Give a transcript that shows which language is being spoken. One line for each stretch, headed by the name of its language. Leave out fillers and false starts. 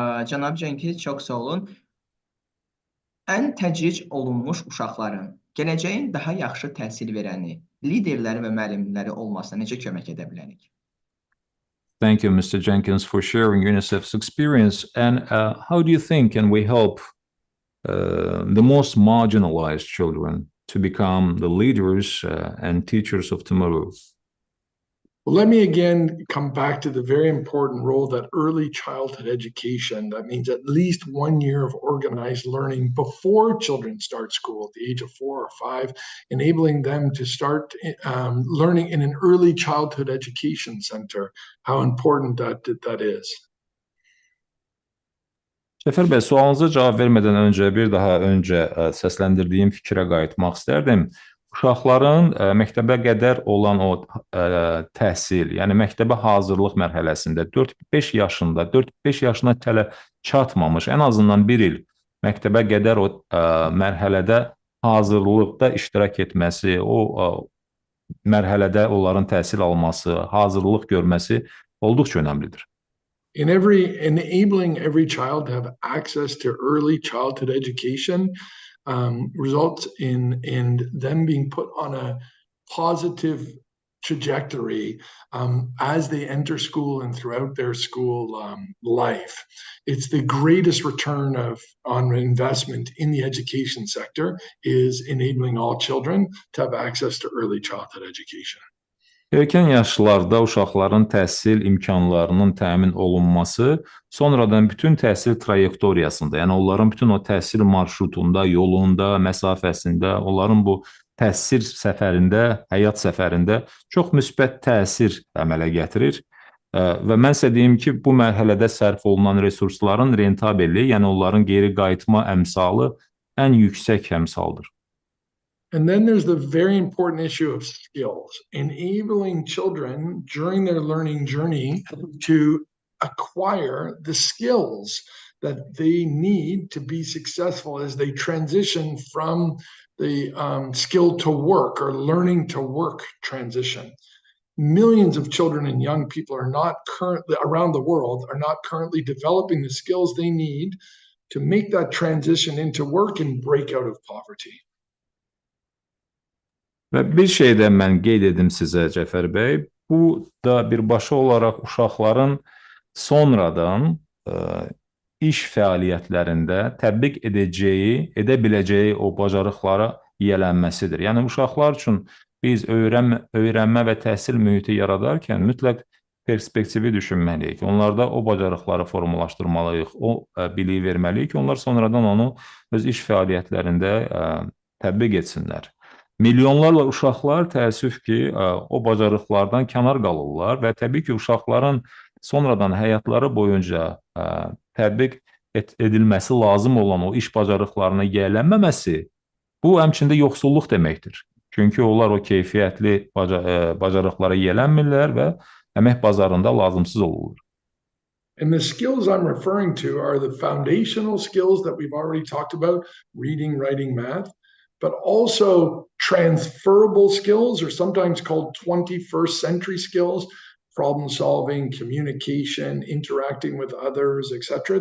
Azerbaijani: Cənab Cenkins, çox sağ olun. Ən təcric olunmuş uşaqların gələcəyin daha yaxşı təhsil verəni, liderləri və müəllimləri olmasına necə kömək edə bilərik?
English: Thank you, Mr. Cenkins, for sharing UNICEF's experience. And how do you think can we help the most marginalized children to become the leaders and teachers of tomorrow? Well, let me again come back to the very important role that early childhood education, that means at least 1 year of organized learning before children start school at the age of 4 or 5, enabling them to start learning in an early childhood education center, how important that is.
Azerbaijani: Cəfər bəy, sualınıza cavab vermədən öncə bir daha səsləndirdiyim fikrə qayıtmaq istərdim. uşaqların məktəbə qədər olan o təhsil, yəni məktəbə hazırlıq mərhələsində 4-5 yaşında, 4-5 yaşına hələ çatmamış, ən azından bir il məktəbə qədər o mərhələdə hazırlıqda iştirak etməsi, o mərhələdə onların təhsil alması, hazırlıq görməsi olduqca önəmlidir.
English: Enabling every child to have access to early childhood education results in them being put on a positive trajectory as they enter school and throughout their school life. It's the greatest return on investment in the education sector is enabling all children to have access to early childhood education.
Azerbaijani: Erkən yaşlarda uşaqların təhsil imkanlarının təmin olunması sonradan bütün təhsil trayektoriyasında, yəni onların bütün o təhsil marşrutunda, yolunda, məsafəsində, onların bu təhsil səfərində, həyat səfərində çox müsbət təsir əmələ gətirir. Və mən sizə deyim ki, bu mərhələdə sərf olunan resursların rentabelliyi, yəni onların geri qayıtma əmsalı ən yüksək əmsaldır.
English: And then there's the very important issue of skills, enabling children during their learning journey to acquire the skills that they need to be successful as they transition from the skill to work or learning to work transition. Millions of children and young people are not currently around the world are not currently developing the skills they need to make that transition into work and break out of poverty.
Azerbaijani: Və bir şey də mən qeyd edim sizə, Cəfər bəy, bu da birbaşa olaraq uşaqların sonradan iş fəaliyyətlərində tətbiq edə biləcəyi o bacarıqlara yiyələnməsidir. Yəni, uşaqlar üçün biz öyrənmə və təhsil mühiti yaradarkən mütləq perspektivi düşünməliyik. Onlarda o bacarıqları formalaşdırmalıyıq, o biliyi verməliyik ki, onlar sonradan onu öz iş fəaliyyətlərində tətbiq etsinlər. Milyonlarla uşaqlar təəssüf ki, o bacarıqlardan kənar qalırlar və təbii ki, uşaqların sonradan həyatları boyunca tətbiq edilməsi lazım olan o iş bacarıqlarına yiyələnməməsi, bu həmçində yoxsulluq deməkdir. Çünki onlar o keyfiyyətli bacarıqlara yiyələnmirlər və əmək bazarında lazımsız olurlar.
English: And the skills I'm referring to are the foundational skills that we've already talked about, reading, writing, math, but also transferable skills, or sometimes called 21st century skills, problem solving, communication, interacting with others, etc.